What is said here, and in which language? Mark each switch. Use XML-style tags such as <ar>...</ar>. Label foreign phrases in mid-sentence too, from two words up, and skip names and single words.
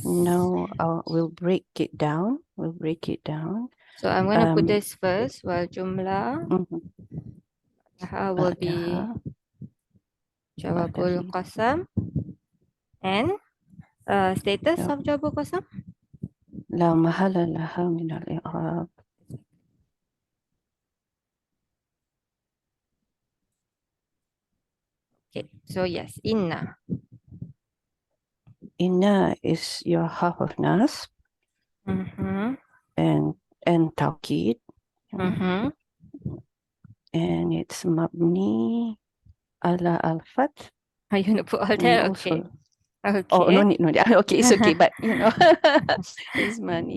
<en>Now we'll break it down. So I'm going to put this first. Well, jumlah will be</en> <ar>جواب القسم</ar> <en>and status of</en> <ar>جواب القسم. لا محل لها من الإعراب.</ar> <en>Okay. So yes, inna. Inna is your half of nas and tawkid. And it's</en> <ar>مبني على الفتح.</ar> <en>Are you going to put all that? Okay. Okay. Oh, no need. Okay, it's okay. But, it's money.</en>